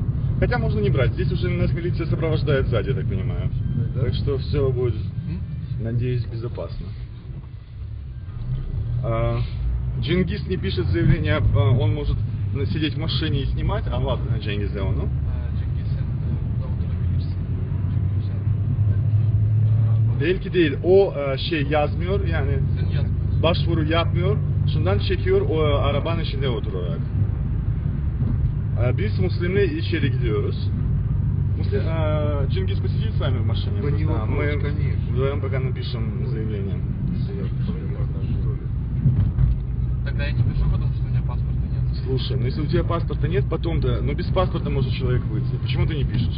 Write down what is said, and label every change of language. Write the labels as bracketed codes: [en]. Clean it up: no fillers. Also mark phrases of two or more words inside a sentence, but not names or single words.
[ru] Хотя можно не брать. Здесь уже нас милиция сопровождает сзади, я так понимаю. Да? Так что все будет, надеюсь, безопасно. Джингис не пишет заявление, он может сидеть в машине и снимать. А ладно, Джингис сделал, ну? [tr] Değil ki değil. O şey yazmıyor yani başvuru yapmıyor. Şundan çekiyor o arabanın içinde oturarak. Biz Müslim'le içeri gidiyoruz. [ru] Муслим, Чингис посидит с вами в машине? Да не Да, вопрос, мы конечно. вдвоем пока напишем заявление. Тогда я не пишу, потому что у меня паспорта нет. Слушай, ну если у тебя паспорта нет, потом-то, ну без паспорта может человек выйти. Почему ты не пишешь?